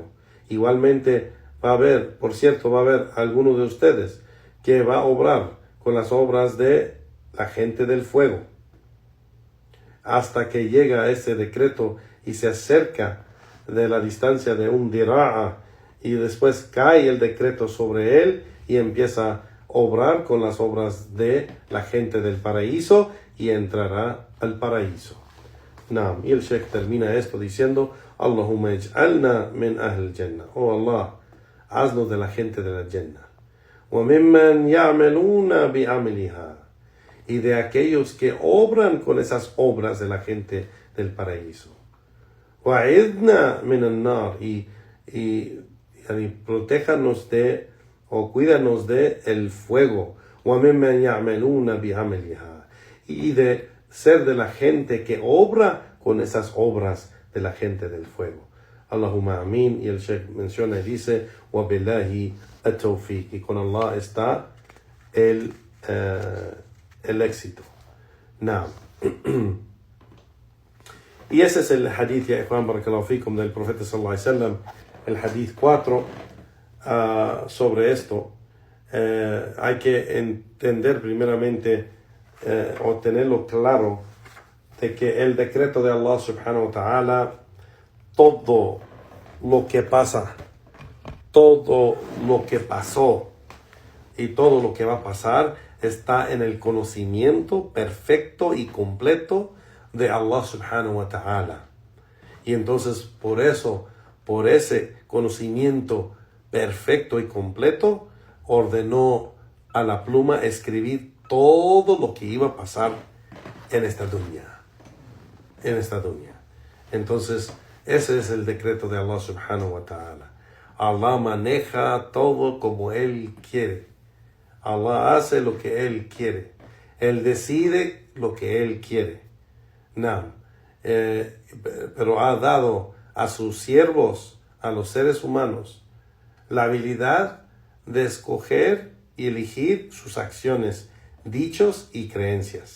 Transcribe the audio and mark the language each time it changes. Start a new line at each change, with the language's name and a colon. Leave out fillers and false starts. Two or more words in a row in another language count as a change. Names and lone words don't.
Spanish: Igualmente va a haber alguno de ustedes que va a obrar con las obras de la gente del fuego hasta que llega ese decreto y se acerca de la distancia de un dira'a y después cae el decreto sobre él y empieza a obrar con las obras de la gente del paraíso y entrará al paraíso. Y el Sheikh termina esto diciendo,
Arabic: اللهم اجعلنا من أهل الجنة, oh Allah,
Spanish: haznos de la gente de la Jannah,
Arabic: وممن يعملون بعملها,
Spanish: y de aquellos que obran con esas obras de la gente del paraíso,
Arabic: وأعذنا من النار,
Spanish: y protéjanos de o cuídanos de el fuego,
Arabic: وممن يعملون بعملها,
Spanish: y de ser de la gente que obra con esas obras de la gente del fuego.
Arabic: اللهم آمين.
Spanish: Y el Sheikh menciona y dice,
Arabic: وبالله التوفيق,
Spanish: y con Allah está el éxito. Y ese es el hadith,
Arabic: يا إخوان بارك الله فيكم,
Spanish: del profeta
Arabic: صلى الله عليه وسلم,
Spanish: el hadith 4 sobre esto. hay que entender primeramente o tenerlo claro de que el decreto de Allah
Arabic: سبحانه وتعالى,
Spanish: todo lo que pasa, todo lo que pasó y todo lo que va a pasar está en el conocimiento perfecto y completo de Allah
Arabic: سبحانه وتعالى.
Spanish: Y entonces por eso, por ese conocimiento perfecto y completo, ordenó a la pluma escribir todo lo que iba a pasar en esta dunya. Entonces, ese es el decreto de Allah
Arabic: سبحانه وتعالى.
Spanish: Allah maneja todo como Él quiere. Allah hace lo que Él quiere. Él decide lo que Él quiere. Pero ha dado a sus siervos, a los seres humanos, la habilidad de escoger y elegir sus acciones, dichos y creencias.